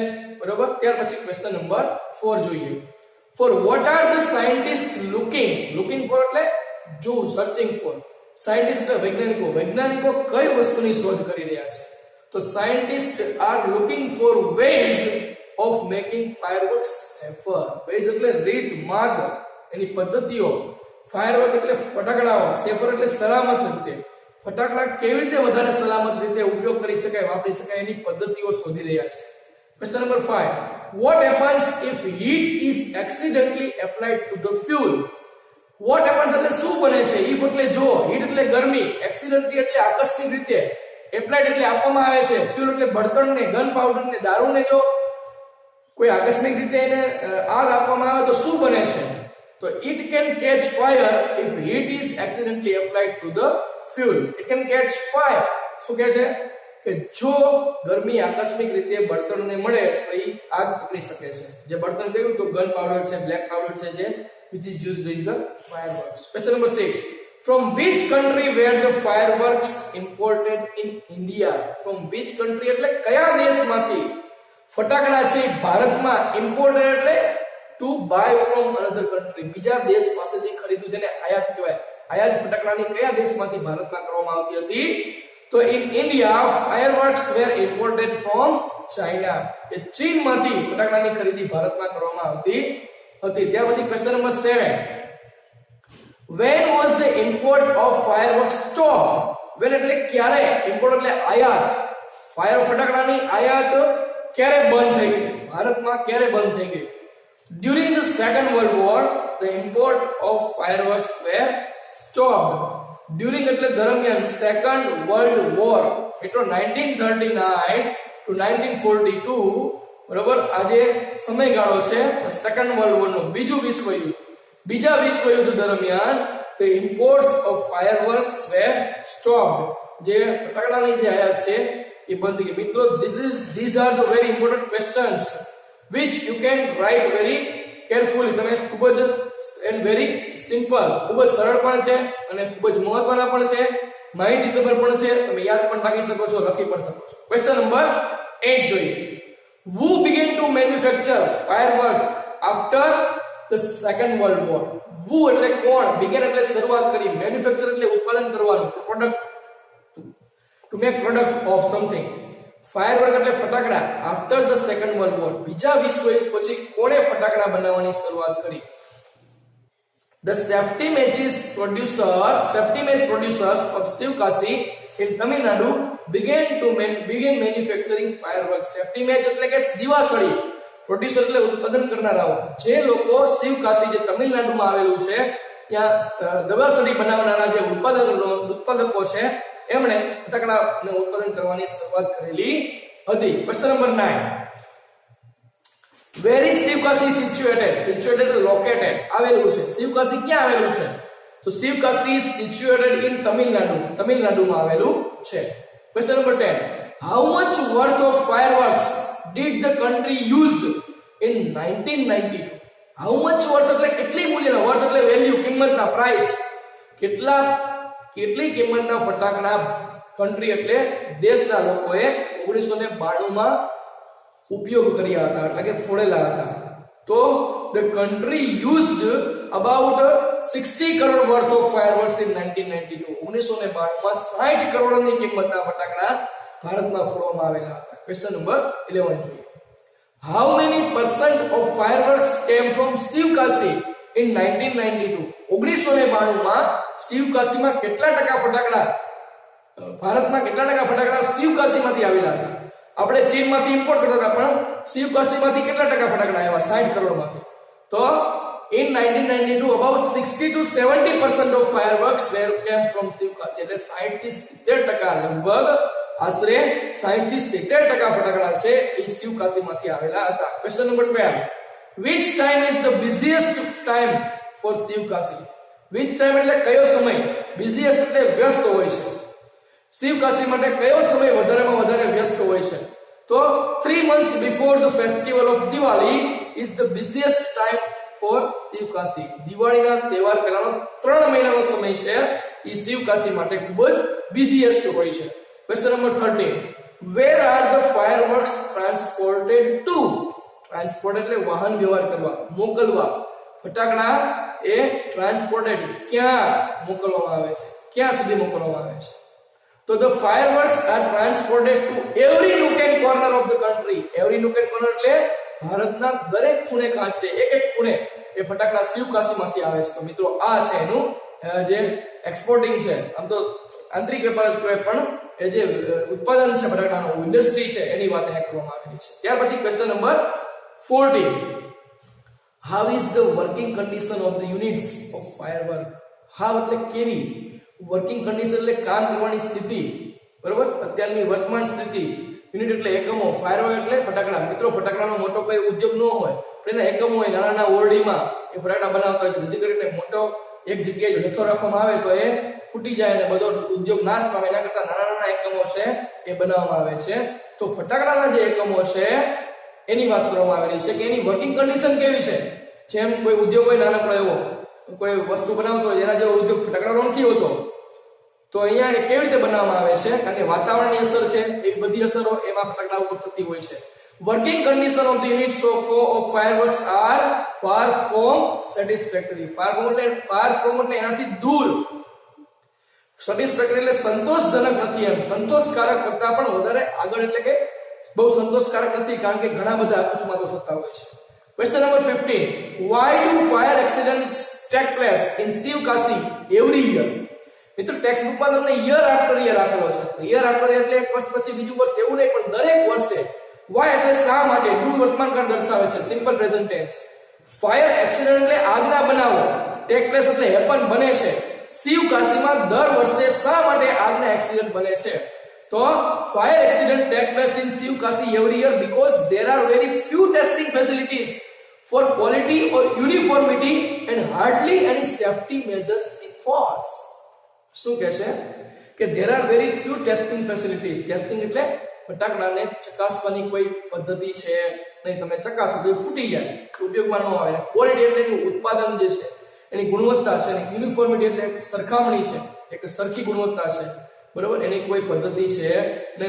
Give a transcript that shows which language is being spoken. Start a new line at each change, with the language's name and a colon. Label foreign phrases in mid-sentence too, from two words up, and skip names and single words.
Gujarati: બરોબર, ત્યાર પછી
English: question number
Gujarati: 4 જોઈએ.
English: for what are the scientist looking for
Gujarati: એટલે જો
English: searching for,
Gujarati: સાયન્ટિસ્ટ એટલે વૈજ્ઞાનિકો, વૈજ્ઞાનિકો કઈ વસ્તુની શોધ કરી રહ્યા છે?
English: તો scientist are looking for ways of making fireworks safer.
Gujarati: ways એટલે રીત, માર્ગ, એની પદ્ધતિઓ. firework એટલે ફટાકડાઓ, safer એટલે સલામત રીતે. ફટાકડા કેવી રીતે વધારે સલામત રીતે ઉપયોગ કરી શકાય, વાપરી શકાય, એની પદ્ધતિઓ શોધી રહ્યા છે.
English: question number 5, what happens if heat is accidentally applied to the fuel? what happens
Gujarati: એટલે શું બને છે? if એટલે જો, heat એટલે ગરમી, accidentally એટલે આકસ્મિક રીતે, applied એટલે આપવામાં આવે છે, fuel એટલે બળતણને, ગન પાવડરને, દારૂને જો કોઈ આકસ્મિક રીતે એને આગ આપવામાં આવે તો શું બને છે?
English: તો it can catch fire if heat is accidentally applied to the fuel. it can catch fire.
Gujarati: શું કહે છે કે જો ગરમી આકસ્મિક રીતે બળતણને મળે તો એ આગ પકડી શકે છે. જે બળતણ કહ્યું તો ગન પાવડર છે, બ્લેક પાવડર છે, જે
English: which is used in the fireworks. Question number 6. From which country were the fireworks imported in India? From which country
Gujarati: એટલે કયા દેશમાંથી ફટાકડા છે ભારતમાં imported એટલે
English: to buy from another country,
Gujarati: બીજા દેશ પાસેથી ખરીદવું જેને આયાત કહેવાય. આયાત ફટાકડાની કયા દેશમાંથી ભારતમાં કરવામાં આવતી હતી?
English: તો in India fireworks were imported from China.
Gujarati: એ ચીનમાંથી ફટાકડાની ખરીદી ભારતમાં કરવામાં આવતી હતી. ત્યાર પછી
English: question number
Gujarati: 7.
English: When was the import of fireworks stopped?
Gujarati: When એટલે ક્યારે? import એટલે આયાત. ફાયર ફટાકડાની આયાત ક્યારે બંધ થઈ ગઈ? ભારતમાં ક્યારે બંધ થઈ ગઈ?
English: During the Second World War, the import of fireworks were stopped.
Gujarati: During એટલે દરમિયાન
English: Second World War,
Gujarati: એટલે 1939 to 1942, બરોબર, આજે સમયગાળો છે
English: Second World War
Gujarati: નો, બીજું વિશ્વયુદ્ધ. બીજા વિશ્વયુદ્ધ દરમિયાન
English: the imports of fireworks were stopped.
Gujarati: જે ફટાકડાની જે આયાત છે એ બંધ થઈ ગઈ. મિત્રો,
English: these are the very important questions which you can write very carefully.
Gujarati: તમે ખૂબ જ
English: and very simple,
Gujarati: ખૂબ જ સરળ પણ છે અને ખૂબ જ મહત્વના પણ છે, માહિતીસભર પણ છે. તમે યાદ પણ રાખી શકો છો, લખી પણ શકો છો.
English: question number
Gujarati: 8 જોઈએ.
English: Who began to manufacture firework after the Second World War?
Gujarati: Who એટલે કોણ, began એટલે શરૂઆત કરી, manufacture એટલે ઉત્પાદન કરવાનું, પ્રોડક્ટ,
English: to make product of something.
Gujarati: ફાયરવર્ક એટલે ફટાકડા.
English: after the Second World War,
Gujarati: બીજા વિશ્વયુદ્ધ પછી કોણે ફટાકડા બનાવવાની શરૂઆત કરી?
English: The safety match producers of Shivkasi in Tamil Nadu began manufacturing fireworks. Safety match
Gujarati: એટલે કે દીવાસળી, પ્રોડ્યુસર એટલે ઉત્પાદન કરનારાઓ. જે લોકો શિવકાશી જે તમિલનાડુમાં આવેલું છે ત્યાં દીવાસળી બનાવનારા જે ઉત્પાદકો છે એમણે ફટાકડાનું ઉત્પાદન કરવાની શરૂઆત કરેલી હતી.
English: question number 9. Where is Shivkasi situated? Situated located,
Gujarati: આવેલું છે. શિવકાશી ક્યાં આવેલું છે?
English: તો શિવકાશી is situated in Tamil Nadu,
Gujarati: તમિલનાડુમાં આવેલું છે.
English: question number 10. How much worth of fireworks did the country use in 1992? How much worth
Gujarati: એટલે કેટલી મૂલ્યના, worth એટલે વેલ્યુ, કિંમતના, પ્રાઇસ. કેટલી કિંમતના ફટાકડા કન્ટ્રી એટલે દેશના લોકોએ 1992 માં ઉપયોગ કર્યા હતા, એટલે કે ફોડેલા હતા.
English: તો the country used about 60 crore worth of fireworks in 1992.
Gujarati: 1992 માં 60 કરોડની કિંમતના ફટાકડા ભારતમાં ફોડવામાં આવેલા હતા.
English: question number 11 જોઈએ. How many percent of fireworks came from Shivkasi in 1992?
Gujarati: 1992 માં શિવકાશીમાં કેટલા ટકા ફટાકડા, ભારતમાં કેટલા ટકા ફટાકડા શિવકાશીમાંથી આવેલા હતા? આપણે ચીનમાંથી ઇમ્પોર્ટ કરતા હતા, પણ શિવકાશીમાંથી કેટલા ટકા ફટાકડા આવ્યા? 60 કરોડમાંથી.
English: તો in 1992 about 60 to 70% of fireworks came from Shivkasi.
Gujarati: એટલે 60 થી 70%, લગભગ આશરે 60 થી 70% ફટાકડા છે એ શિવકાશીમાંથી આવેલા હતા.
English: question number 12. Which time is the busiest time for Shivkasi? Which time
Gujarati: એટલે કયો સમય? busiest એટલે વ્યસ્ત હોય છે. શિવકાશી માટે કયો સમય વધારેમાં વધારે વ્યસ્ત હોય છે?
English: તો 3 months before the festival of Diwali is the busiest time for Shivkasi.
Gujarati: દિવાળીના તહેવાર પહેલાનો 3 મહિનાનો સમય છે એ શિવકાશી માટે ખૂબ જ busiest હોય છે.
English: question number 13. Where are the fireworks transported to?
Gujarati: ટ્રાન્સપોર્ટ એટલે વાહન વ્યવહાર કરવા, મોકલવા. ફટાકડા એ ટ્રાન્સપોર્ટેડ ક્યાં મોકલવામાં આવે છે, ક્યાં સુધી મોકલવામાં આવે છે?
English: તો the fireworks are transported to every nook and corner of the country. Every nook and corner
Gujarati: એટલે ભારતના દરેક ખૂણે ખાંચરે, એક એક ખૂણે એ ફટાકડા શિવકાશીમાંથી આવે છે. તો મિત્રો આ છે એનું જે એક્સપોર્ટિંગ છે, આમ તો આંતરિક વેપાર જ કહેવાય, પણ એ જે ઉત્પાદન છે ફટાકડાનું, ઇન્ડસ્ટ્રી છે, એની વાત અહીંયા કરવામાં આવેલી છે. ત્યાર પછી
English: question number
Gujarati: 14.
English: How is the working condition of the units of firework?
Gujarati: How એટલે કેવી,
English: working condition
Gujarati: એટલે કામ કરવાની સ્થિતિ, બરોબર, અત્યારની વર્તમાન સ્થિતિ. યુનિટ એટલે એકમો, ફાયરવર્ક એટલે ફટાકડા. મિત્રો, ફટાકડાનો મોટો કોઈ ઉદ્યોગ ન હોય, પણ એના એકમો હોય, નાના નાના ઓરડીમાં એ ફટાકડા બનાવતા હોય છે, જેથી કરીને મોટો એક જગ્યાએ જથ્થો રાખવામાં આવે તો એ ફૂટી જાય અને બધો ઉદ્યોગ નાશ પામે. એના કરતા નાના નાના એકમો છે એ બનાવવામાં આવે છે. તો ફટાકડાના જે એકમો છે એની વાત કરવામાં આવેલી છે કે એની
English: working condition
Gujarati: કેવી છે. જેમ કોઈ ઉદ્યોગ હોય નાનકડો એવો, કોઈ વસ્તુ બનાવતો હોય એના જેવો ઉદ્યોગ ફટાકડાનો નથી હોતો, તો અહીંયા એ કેવી રીતે બનાવવામાં આવે છે? કારણ કે વાતાવરણની અસર છે, એ બધી અસરો એમાં ફટાકડા ઉપર થતી હોય છે.
English: Working condition of the units of fireworks are far from satisfactory. far from
Gujarati: એટલે એનાથી દૂર. satisfactory એટલે સંતોષજનક નથી, એમ સંતોષકારક કરતા પણ વધારે આગળ, એટલે કે બહુ સંતોષકારક નથી, કારણ કે ઘણા બધા અકસ્માતો થતા હોય છે.
English: Question number 15. Why do fire accidents take place in Shivkasi every year?
Gujarati: મિત્રો ટેક્સ્ટ બુકમાં તમને
English: year after year
Gujarati: આપેલો છે.
English: year after year
Gujarati: એટલે એક વર્ષ પછી બીજું વર્ષ એવું નહીં, પણ દરેક વર્ષે. વાય એટલે શા માટે, ડુ વર્તમાન કાળ દર્શાવે છે,
English: simple present tense. fire accident
Gujarati: એટલે આગના બનાવો,
English: take place
Gujarati: એટલે હેપન બને છે. શિવકાશીમાં દર વર્ષે શા માટે આગના એક્સિડન્ટ બને છે?
English: તો fire accident take place in Shivkasi every year because there are very few testing facilities for quality or uniformity and hardly any safety measures in force.
Gujarati: શું કહે છે કે
English: there are very few testing facilities.
Gujarati: ટેસ્ટિંગ એટલે ફટાકડાને ચકાસવાની કોઈ પદ્ધતિ છે નહીં, તમે ચકાસો તો ફૂટી જાય, ઉપયોગમાં ન આવે. ક્વોલિટી એટલે એનું ઉત્પાદન જે છે, એની ગુણવત્તા છે, અને યુનિફોર્મિટી એટલે સરખામણી છે, એક સરખી ગુણવત્તા છે, બરોબર, એની કોઈ પદ્ધતિ છે નહીં.